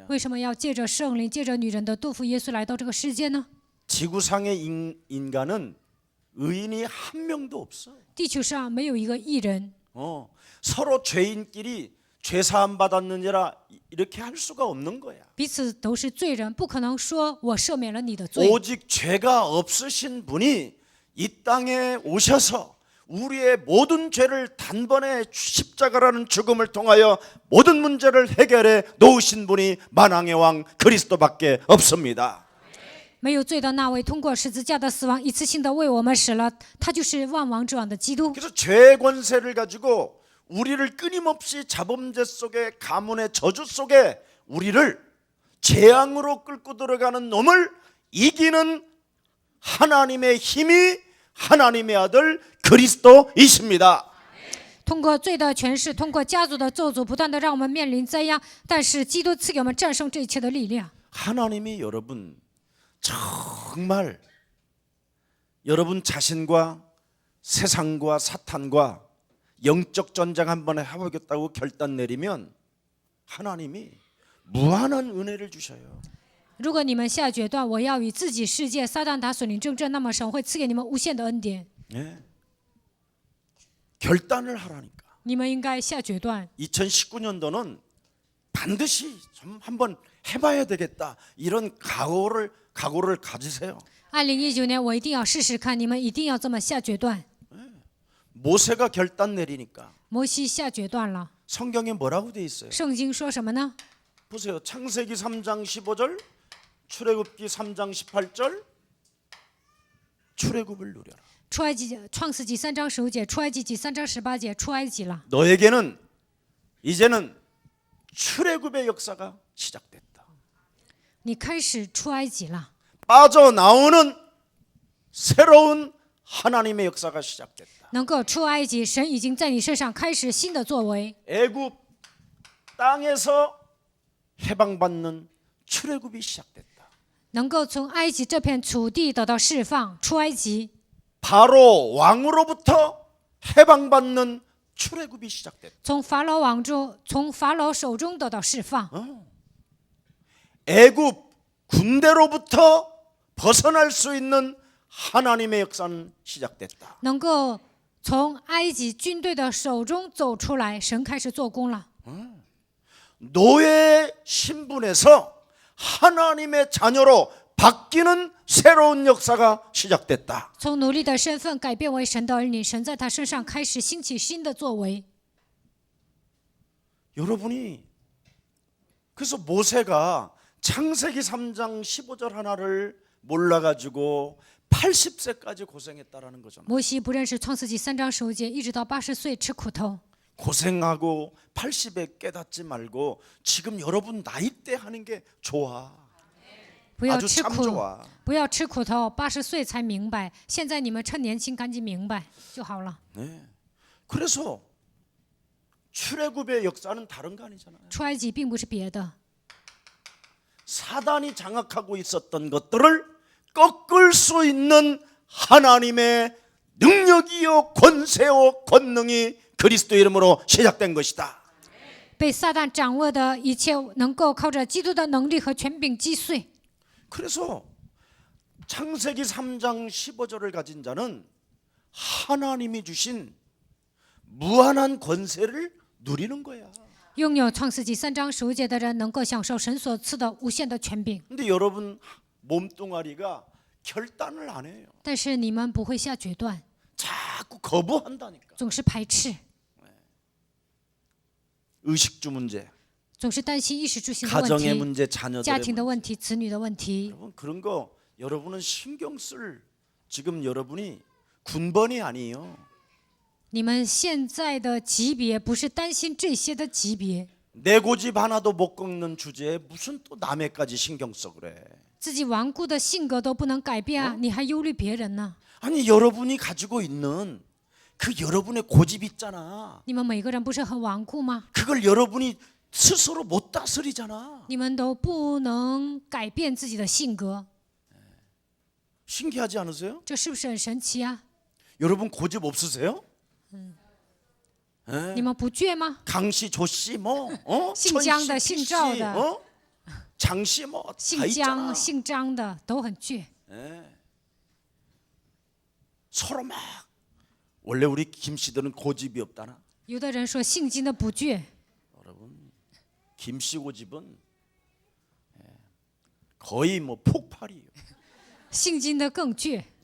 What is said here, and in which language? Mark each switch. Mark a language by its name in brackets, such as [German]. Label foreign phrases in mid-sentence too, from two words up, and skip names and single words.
[Chinese] 为什么要借着圣灵，借着女人的肚腹，耶稣来到这个世界呢？ [Korean] 지구상의 인간은 의인이 한 명도 없어. [Chinese] 地球上没有一个义人， [Korean] 서로 죄인끼리 죄 사함 받았느니라 이렇게 할 수가 없는 거야. [Chinese] 彼此都是罪人，不可能说我赦免了你的罪。 [Korean] 오직 죄가 없으신 분이 이 땅에 오셔서 우리의 모든 죄를 단번에 십자가라는 죽음을 통하여 모든 문제를 해결해 놓으신 분이 만왕의 왕 그리스도밖에 없습니다. [Chinese] 没有罪的那位，通过十字架的死亡，一次性的为我们死了，他就是万王之王的基督。 [Korean] 그래서 죄의 권세를 가지고 우리를 끊임없이 자범죄 속에 가문의 저주 속에 우리를 재앙으로 끌고 들어가는 놈을 이기는 하나님의 힘이 하나님의 아들 그리스도이십니다. [Chinese] 通过罪的权势，通过家族的咒诅，不断的让我们面临灾殃，但是基督赐给我们战胜这一切的力量。 [Korean] 하나님이 여러분 정말 여러분 자신과 세상과 사탄과 영적 전쟁 한번 해보겠다고 결단 내리면 하나님이 무한한 은혜를 주셔요. [Chinese] 如果你们下决断，我要与自己世界撒旦打属灵争战，那么神会赐给你们无限的恩典。 [Korean] 예. 결단을 하라니까. [Chinese] 你们应该下决断。 [Korean] 2019년도는 반드시 좀 한번 해봐야 되겠다. 이런 각오를 가지세요. [Chinese] 2019 年我一定要试试看，你们一定要这么下决断。 [Korean] 모세가 결단 내리니까 [Chinese] 摩西下决断了， [Korean] 성경에 뭐라고 돼 있어요? [Chinese] 圣经说什么呢？ [Korean] 보세요. 창세기 3장 15절, 출애굽기 3장 18절. 출애굽을 누려라. [Chinese] 出埃及创世纪3章15节，出埃及记3章18节，出埃及了。 [Korean] 너에게는 이제는 출애굽의 역사가 시작됐다. [Chinese] 你开始出埃及了， [Korean] 빠져나오는 새로운 하나님의 역사가 시작됐다. [Chinese] 能够出埃及，神已经在你身上开始新的作为。 [Korean] 애굽 땅에서 해방받는 출애굽이 시작됐다. [Chinese] 能够从埃及这片土地得到释放，出埃及。 [Korean] 바로 왕으로부터 해방받는 출애굽이 시작됐다. [Chinese] 从法老手中得到释放， [Korean] 애굽 군대로부터 벗어날 수 있는 하나님의 역사는 시작됐다. [Chinese] 能够从埃及军队的手中走出来，神开始做工了。 [Korean] 노예 신분에서 하나님의 자녀로 바뀌는 새로운 역사가 시작됐다. [Chinese] 从奴隶的身份改变为神的儿女，神在他身上开始兴起新的作为。 [Korean] 여러분이 그래서 모세가 창세기 3장 15절 하나를 몰라가지고 80세까지 고생했다라는 거잖아. [Chinese] 摩西不认识创世纪3章15节，一直到80岁吃苦头。 [Korean] 고생하고 80에 깨닫지 말고 지금 여러분 나이 때 하는 게 좋아. [Chinese] 不要 [Korean] 아주 [Chinese] 吃 [Korean] 참 [Chinese] 苦， [Korean] 좋아. [Chinese] 不要吃苦头，80岁才明白。现在你们趁年轻，赶紧明白就好了。 [Korean] 네. 그래서 출애굽의 역사는 다른 거 아니잖아요. [Chinese] 出埃及并不是别的， [Korean] 사단이 장악하고 있었던 것들을 꺾을 수 있는 하나님의 능력이요 권세요 권능이 그리스도 이름으로 시작된 것이다. [Chinese] 被撒旦掌握的一切，能够靠着基督的能力和权柄击碎。 [Korean] 그래서 창세기 3장 15절을 가진 자는 하나님이 주신 무한한 권세를 누리는 거야. [Chinese] 拥有创世纪3章15节的人，能够享受神所赐的无限的权柄。 [Korean] 근데 여러분 몸뚱아리가 결단을 안 해요. [Chinese] 但是你们不会下决断， [Korean] 자꾸 거부한다니까. [Chinese] 总是排斥， [Korean] 의식주 문제, [Chinese] 总是担心衣食住行的问 [Korean] 가정의 [Chinese] 题、 [Korean] 문제, [Chinese] 家 [Korean] 자녀들의 [Chinese] 庭的 [Korean] 문제. [Chinese] 问题、子女的问题。 [Korean] 여러분 그런 거 여러분은 신경 쓸 지금 여러분이 군번이 아니에요. [Chinese] 你们现在的级别不是担心这些的级别， [Korean] 내 고집 하나도 못 꺾는 주제에 무슨 또 남의까지 신경 써 그래. [Chinese] 自己顽固的性格都不能改变啊，你还忧虑别人呢？ [Korean] 아니 여러분이 가지고 있는 그 여러분의 고집 있잖아. [Chinese] 你们每个人不是很顽固吗？ [Korean] 그걸 여러분이 스스로 못 다스리잖아. [Chinese] 你们都不能改变自己的性格， [Korean] 신기하지 않으세요? [Chinese] 这是不是很神奇啊？ [Korean] 여러분 고집 없으세요? [Chinese] 你们不倔吗？ [Korean] 강씨, 조씨 뭐, [Chinese] 姓姜的 [Korean] 천씨, [Chinese] 姓赵的 [Korean] 피씨, 장씨 뭐 다 [Chinese] 姓 [Korean] 있잖아. [Chinese] 姜、姓张的都很倔， [Korean] 서로 막 원래 우리 김씨들은 고집이 없다나. [Chinese] 有的人说姓金的不倔， [Korean] 여러분 김씨 고집은 거의 뭐 폭발이에요. [Chinese] 姓金的更倔。